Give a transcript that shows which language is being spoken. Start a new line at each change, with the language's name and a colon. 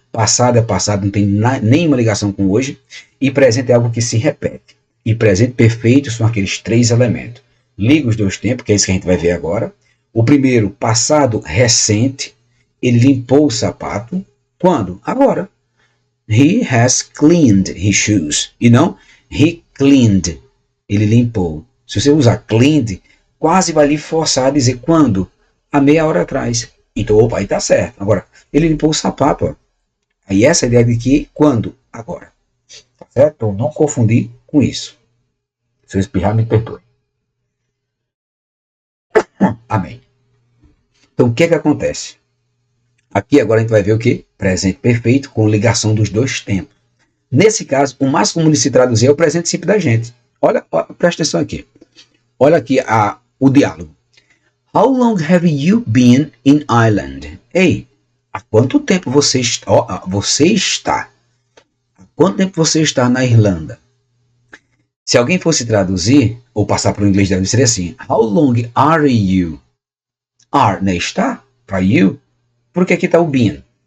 Portuguese: Passado é passado, não tem nenhuma ligação com hoje. E presente é algo que se repete. E presente perfeito são aqueles três elementos. liga os dois tempos, que é isso que a gente vai ver agora. O primeiro, passado recente, ele limpou o sapato. Quando? Agora.
English: He has cleaned his shoes.
Portuguese: E não,
English: he cleaned.
Portuguese: Ele limpou. Se você usar cleaned, quase vai lhe forçar a dizer quando? Há meia hora atrás. Então, opa, aí tá certo. Agora, ele limpou o sapato. Ó. Aí essa é a ideia de que quando? Agora. Tá certo? Então, não confundir com isso. Se eu espirrar, me perdoe. Amém. Então, o que é que acontece? Aqui agora a gente vai ver o que? Presente perfeito com ligação dos dois tempos. Nesse caso, o mais comum de se traduzir é o presente simples da gente. Olha, presta atenção aqui. Olha aqui o diálogo.
English: How long have you been in Ireland?
Portuguese: Ei, há quanto tempo você está? Há quanto tempo você está na Irlanda? Se alguém fosse traduzir, ou passar para o inglês, deve ser assim.
English: How long are you?
Portuguese: Are, né? Está? Para you? Por que aqui está o been?